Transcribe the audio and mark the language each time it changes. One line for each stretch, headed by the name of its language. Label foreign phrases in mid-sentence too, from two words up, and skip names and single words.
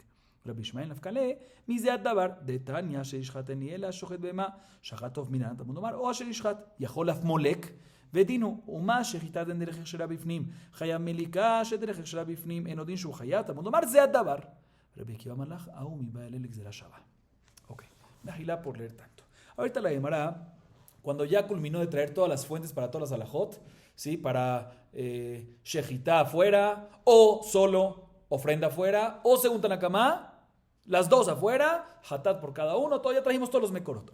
Hebrew: רבי ישמעאל נפקא ליה, מי זה הדבר? דתניא שישחט אין אלא השוחט בהמה, שחט טוב מינן, תלמוד לומר, או אשר ישחט, יכול אף מולק, ודינו, ומה שחיטת אין דרך הכשרה בפנים, חייב מליקה שדרך הכשרה בפנים, אין עוד דין שהוא חייב, תלמוד לומר, זה הדבר. רבי עקיבא אמר לך, ההוא מבא אלה לגזירה שווה.
Spanish: Ok, Nahilá por leer tanto. Ahorita la Gemara, cuando ya culminó de traer todas las fuentes para todas las alajot, ¿sí? Para shejitá afuera, o solo ofrenda afuera, o según Tanakama, las dos afuera, hatat por cada uno, todo, ya trajimos todos los mekorot.